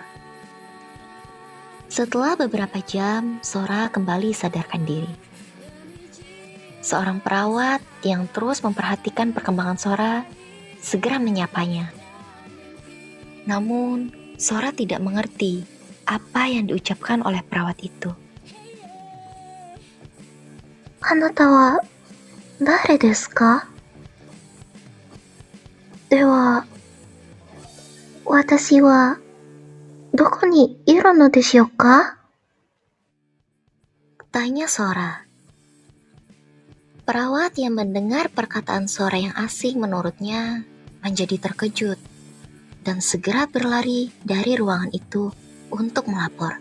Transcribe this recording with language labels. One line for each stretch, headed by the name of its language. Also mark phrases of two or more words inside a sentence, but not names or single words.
Indonesian: Setelah beberapa jam, Sora kembali sadarkan diri. Seorang perawat yang terus memperhatikan perkembangan Sora segera menyapanya. Namun, Sora tidak mengerti apa yang diucapkan oleh perawat itu.
Japanese: あなたは誰ですか? では、私はどこにいるのでしょうか?
Indonesian: Tanya Sora. Perawat yang mendengar perkataan Sora yang asing menurutnya menjadi terkejut dan segera berlari dari ruangan itu untuk melapor.